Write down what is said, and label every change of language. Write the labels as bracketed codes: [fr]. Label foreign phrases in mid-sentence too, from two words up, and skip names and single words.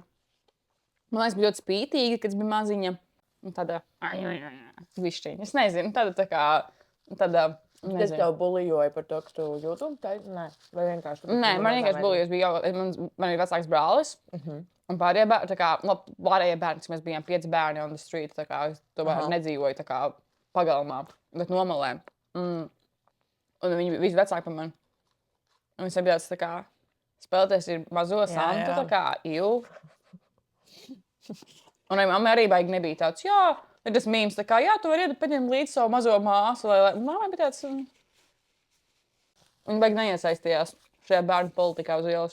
[lv] Man liekas, bija ļoti spītīga, kad es biju maziņa. Un tāda, višķiņa. Es nezinu, tāda tā kā, nezinu. Es tev bulijoju par to, ka tu YouTube taisi? Nē, vai vienkārši? Nē, man vienkārši bulijojas, man ir vecāks brālis. Un pārējie bērni, tā kā, pārējie bērni, mēs bijām 5 bērni [en] on the street, [lv] tā kā, es tomēr nedzīvoju tā kā pagalmā, bet nomalē. Un viņi visi vecāki par mani. Un viņas bija tāds tā kā spēlēties ir mazo Santu, tā kā Ilu. Un mamma arī baigi nebija tāds, jā, ir tas mīms, tā kā, jā, tu vari paņemt līdzi savu mazo māsu, lai mamma bija tāds, viņa baigi neiesaistījās šajā bērnu politikā uz ielas.